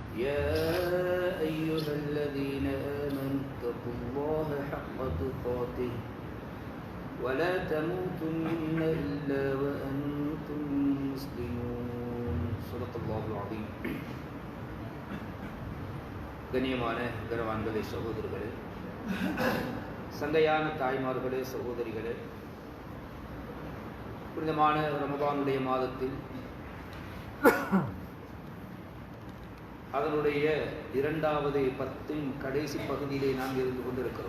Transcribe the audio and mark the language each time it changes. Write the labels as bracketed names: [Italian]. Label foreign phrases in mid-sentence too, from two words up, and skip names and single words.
[Arabic] يا أيها الذين آمنوا اتقوا الله حق تقاته ولا تموتن إلا وأنتم مسلمون صدق الله العظيم. [Tamil] கண்ணியமான கனவான்களே, சகோதரர்களே, சங்கையான தாய்மார்களே, சகோதரிகளே, புனிதமான ரமதானுடைய மாதத்தில் அதனுடைய இரண்டாவது பத்தின் கடைசி பகுதியிலே நாம் இருந்து கொண்டிருக்கிறோம்.